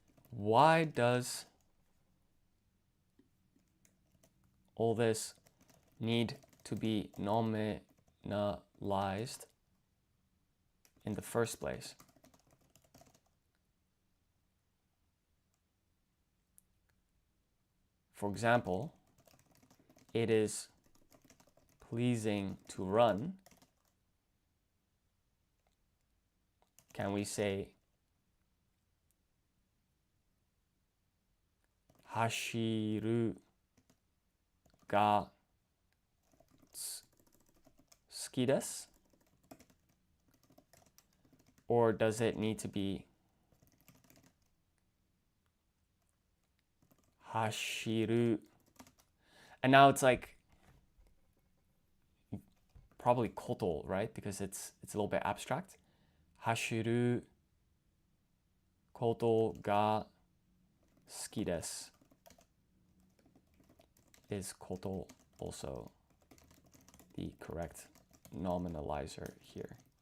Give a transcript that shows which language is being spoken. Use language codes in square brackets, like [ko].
[en] Why does all this need to be nominalized in the first place? For example, it is pleasing to run. Can we say [ja] 走るが好きです? [en] Or does it need to be 走る? And now it's like probably こと, right? Because it's a little bit abstract. [ja] 走ることが好きです [en] is こと also the correct nominalizer here?